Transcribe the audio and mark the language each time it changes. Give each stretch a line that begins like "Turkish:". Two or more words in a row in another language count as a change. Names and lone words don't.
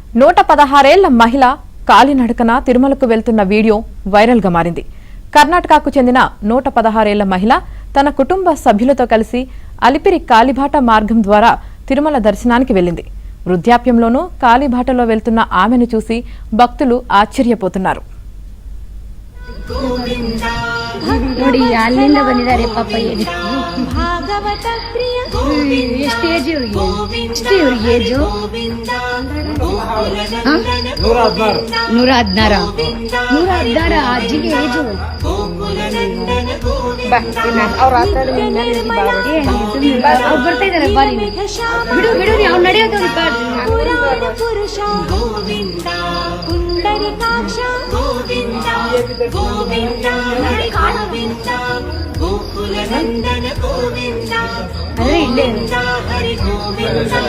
Telugu: 116 ఏళ్ల మహిళ కాలినడకన తిరుమలకు వెళ్తున్న వీడియో వైరల్ గా మారింది. కర్ణాటకకు చెందిన 116 ఏళ్ల మహిళ తన కుటుంబ సభ్యులతో కలిసి అలిపిరి కాలిబాట మార్గం ద్వారా తిరుమల దర్శనానికి వెళ్లింది. వృద్ధాప్యంలోనూ కాలిబాటలో వెళ్తున్న ఆమెను చూసి భక్తులు ఆశ్చర్యపోతున్నారు.
Kannada: ನೋಡಿ ಅಲ್ಲಿಂದ ಬಂದಿದ್ದಾರೆ ಪಾಪ ಭಾಗವತ ಪ್ರಿಯ ಸ್ಟೇಜ್ ಇವ್ರಿಗೆ ಏಜು 116 ಅಜ್ಜಿಗೆ ಏಜು ಅವ್ರು ಬರ್ತಾ ಇದಾರೆ ಬಾ ಬಿಡು ಬಿಡು ಅವ್ರು ನಡೆಯೋದು ಪುರುಷ ಗೋವಿಂದ ಪುಂಡರಿಕಾಕ್ಷ ಗೋವಿಂದ ಗೋವಿಂದ ಗೋವಿಂದ ಗೋಕುಲ ನಂದನ ಗೋವಿಂದ ಗೋವಿಂದ ಹರಿ ಗೋವಿಂದ